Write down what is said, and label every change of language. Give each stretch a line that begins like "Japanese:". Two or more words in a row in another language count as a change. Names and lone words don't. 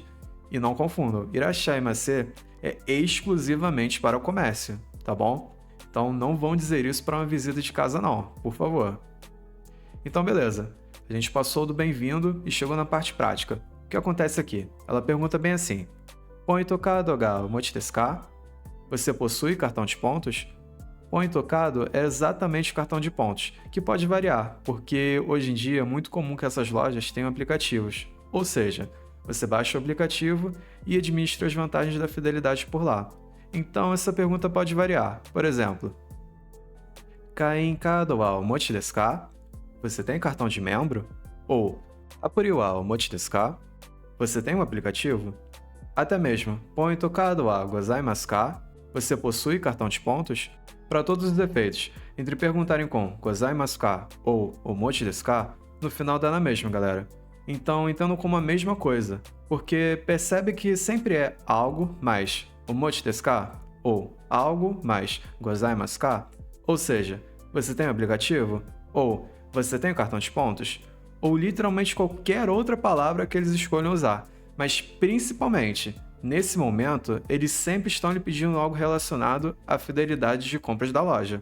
Portuguese: E não confundam, irashai-masu é exclusivamente para o comércio, tá bom? Então não vão dizer isso para uma visita de casa não, por favor. Então beleza, a gente passou do bem-vindo e chegou na parte prática. O que acontece aqui? Ela pergunta bem assim:
Japanese: ポイントカードがお持ちですか?
Portuguese: Você possui cartão de pontos?
Japanese: ポイントカード
Portuguese: é exatamente o cartão de pontos, que pode variar, porque hoje em dia é muito comum que essas lojas tenham aplicativos. Ou seja, você baixa o aplicativo e administra as vantagens da fidelidade por lá. Então essa pergunta pode variar. Por exemplo,
Japanese: 会員カードはお持ちですか?
Portuguese: Você tem cartão de membro?
Japanese: Ou アプリはお持ちですか?
Portuguese: Você tem um aplicativo? Até mesmo
Japanese: ポイントカードはございますか?
Portuguese: Você possui cartão de pontos? Para todos os efeitos, entre perguntarem com
Japanese: ございますか
Portuguese: ou
Japanese: お持ちですか,
Portuguese: no final dá na mesma, galera. Então entendam como a mesma coisa, porque percebe que sempre é algo mais
Japanese: お持ちですか
Portuguese: ou algo mais
Japanese: ございますか?
Portuguese: Ou seja, você tem um aplicativo? Ou você tem um cartão de pontos? Ou literalmente qualquer outra palavra que eles escolham usar. Mas principalmente, nesse momento, eles sempre estão lhe pedindo algo relacionado à fidelidade de compras da loja.